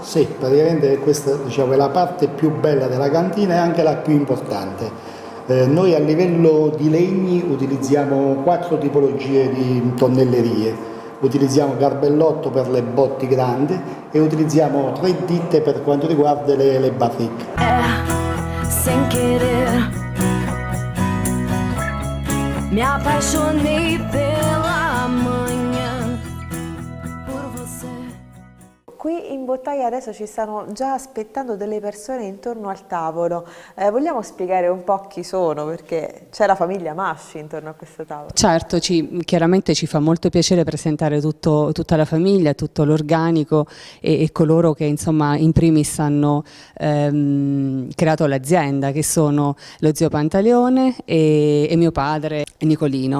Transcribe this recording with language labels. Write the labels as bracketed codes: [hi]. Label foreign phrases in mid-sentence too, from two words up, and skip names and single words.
[it] Sì, praticamente questa, diciamo, è la parte più bella della cantina e anche la più importante. Noi a livello di legni utilizziamo 4 tipologie di tonnellerie. Utilizziamo garbellotto per le botti grandi e utilizziamo 3 ditte per quanto riguarda le barricche. [pt] Sem querer me apaixonei pela manhã por você. [it] Qui in bottaia adesso ci stanno già aspettando delle persone intorno al tavolo. Vogliamo spiegare un po' chi sono, perché c'è la famiglia Masci intorno a questo tavolo. Certo, chiaramente ci fa molto piacere presentare tutta la famiglia, tutto l'organico e coloro che insomma in primis hanno creato l'azienda, che sono lo zio Pantaleone e mio padre Nicolino.